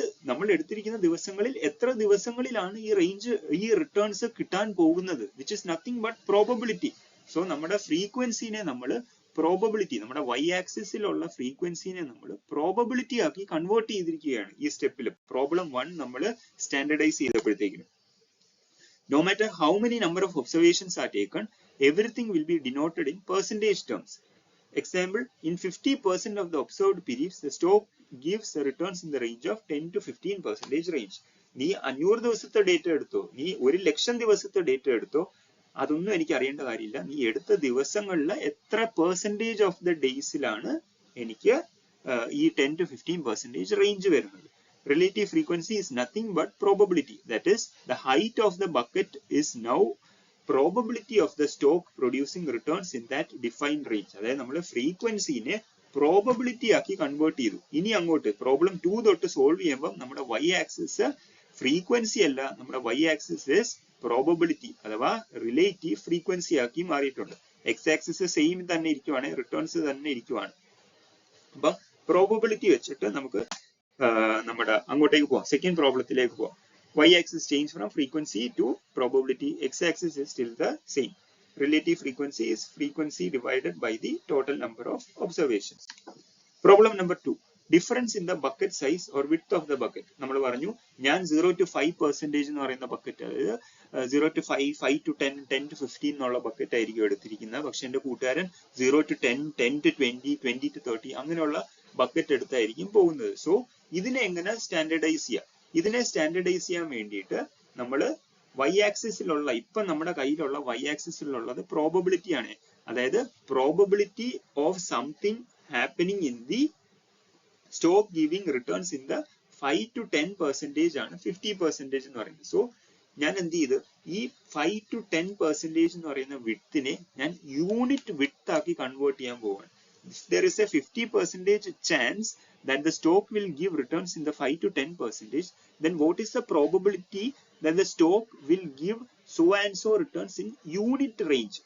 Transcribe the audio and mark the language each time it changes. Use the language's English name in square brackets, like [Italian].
[Malayalam] നമ്മൾ എടുത്തിരിക്കുന്ന ദിവസങ്ങളിൽ എത്ര ദിവസങ്ങളിലാണ് ഈ റേഞ്ച് ഈ റിട്ടേൺസ് കിട്ടാൻ പോകുന്നത്, [English] Which is nothing but probability. [Malayalam] So നമ്മുടെ ഫ്രീക്വൻസിനെ നമ്മൾ പ്രോബബിലിറ്റി, നമ്മുടെ y ആക്സിസിലുള്ള ഫ്രീക്വൻസിനെ നമ്മൾ പ്രോബബിലിറ്റി ആക്കി കൺവേർട്ട് ചെയ്തിരിക്കുകയാണ് ഈ സ്റ്റെപ്പിൽ. പ്രോബ്ലം 1 നമ്മൾ standardise ചെയ്തപ്പോഴത്തേക്കും [English] no matter how many number of observations are taken, everything will be denoted in percentage terms. Example, in 50% of the observed periods, the stock gives the returns in the range of 10 to 15% range. [Malayalam] നീ 500 ദിവസത്തെ data എടുത്തോ, നീ 1,00,000 ദിവസത്തെ data എടുത്തോ, അതൊന്നും എനിക്ക് അറിയേണ്ട കാര്യമില്ല. നീ എടുത്ത ദിവസങ്ങളിൽ എത്ര പെർസെന്റേജ് ഓഫ് ദ ഡേയ്സിലാണ് എനിക്ക് ഈ 10 to 15% റേഞ്ച് വരുന്നത്. [English] Relative frequency is nothing but probability. That is, the height of the bucket is now probability of the stock producing returns in that defined range. [Malayalam] അതായത് നമ്മൾ ഫ്രീക്വൻസിനെ പ്രോബബിലിറ്റി ആക്കി convert ചെയ്തു. ഇനി അങ്ങോട്ട് problem 2 തൊട്ട് സോൾവ് ചെയ്യുമ്പോൾ നമ്മുടെ y ആക്സിസ് ഫ്രീക്വൻസി അല്ല, നമ്മുടെ y ആക്സിസ് ഇസ് പ്രോബബിലിറ്റി അഥവാ റിലേറ്റീവ് ഫ്രീക്വൻസി ആക്കി മാറിയിട്ടുണ്ട്. x ആക്സിസ് സെയിം തന്നെ ഇരിക്കുവാണ്, റിട്ടേൺസ് തന്നെ ഇരിക്കുവാണ്. അപ്പൊ പ്രോബബിലിറ്റി വെച്ചിട്ട് നമുക്ക് നമ്മുടെ അങ്ങോട്ടേക്ക് പോവാം, സെക്കൻഡ് പ്രോബ്ലത്തിലേക്ക് പോവാം. [English] y axis change from frequency to probability, x axis is still the same. Relative frequency is frequency divided by the total number of observations. Problem number 2, difference in the bucket [Malayalam] size or width of the bucket. നമ്മൾ പറഞ്ഞു ഞാൻ 0 to 5% എന്ന് പറയുന്ന bucket, അതായത് 0 to 5, 5 to 10, 10 to 15 എന്നുള്ള bucket ആയിരിക്കും എടുത്തിരിക്കുന്നത്. പക്ഷെ എന്റെ കൂട്ടുകാരൻ 0 to 10, 10 to 20, 20 to 30 അങ്ങനെയുള്ള ബക്കറ്റ് എടുത്തായിരിക്കും പോകുന്നത്. സോ ഇതിനെ എങ്ങനെ സ്റ്റാൻഡർഡൈസ് ചെയ്യാം? ഇതിനെ സ്റ്റാൻഡർഡൈസ് ചെയ്യാൻ വേണ്ടിയിട്ട് നമ്മൾ y ആക്സിസിലുള്ള, ഇപ്പൊ നമ്മുടെ കയ്യിലുള്ള y ആക്സിസിലുള്ളത് പ്രോബബിലിറ്റി ആണ്. അതായത് [English] probability of something happening in the stock giving returns in the 5 to 10% [Malayalam] ആണ് 50% എന്ന് പറയുന്നത്. സോ ഞാൻ എന്ത് ചെയ്ത് ഈ 5 to 10% എന്ന് പറയുന്ന വിഡ്ത്തിനെ ഞാൻ യൂണിറ്റ് വിഡ്ത്ത് ആക്കി കൺവേർട്ട് ചെയ്യാൻ പോവാണ്. [English] There is a 50% chance that the stock will give returns in the 5 to 10%, then what is the probability that the stock will give so and so returns in unit range?